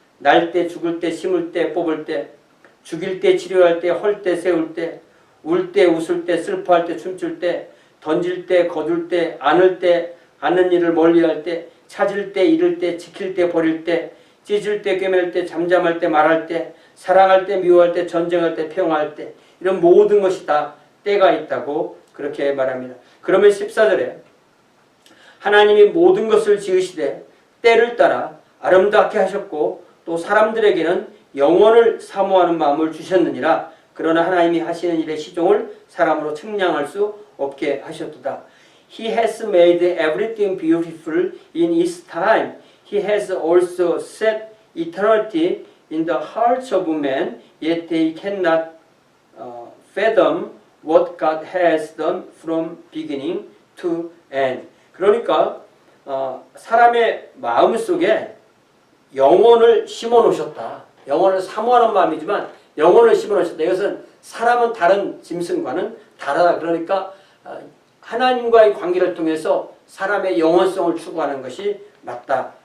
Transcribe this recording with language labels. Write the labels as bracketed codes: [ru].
[ko] 날 때, 죽을 때, 심을 때, 뽑을 때, 죽일 때, 치료할 때, 헐 때, 세울 때, 울 때, 웃을 때, 슬퍼할 때, 춤출 때, 던질 때, 거둘 때, 안을 때, 않는 일을 멀리할 때, 찾을 때, 잃을 때, 지킬 때, 버릴 때, 찢을 때, 꿰맬 때, 잠잠할 때, 말할 때, 사랑할 때, 미워할 때, 전쟁할 때, 평화할 때 이런 모든 것이 다 때가 있다고 그렇게 말합니다. 그러면 14절에 하나님이 모든 것을 지으시되 때를 따라 아름답게 하셨고 또 사람들에게는 영원을 사모하는 마음을 주셨느니라. 그러나 하나님이 하시는 일의 시종을 사람으로 측량할 수 없게 하셨도다. [en] He has made everything beautiful in His time. He has also set eternity in the hearts of men, yet they cannot fathom what God has done from beginning to end. [ko] 그러니까 사람의 마음 속에 영혼을 심어 놓으셨다. 영혼을 사모하는 마음이지만 영혼을 심어 놓으셨다. 이것은 사람은 다른 짐승과는 다르다. 그러니까 하나님과의 관계를 통해서 사람의 영혼성을 추구하는 것이 맞다.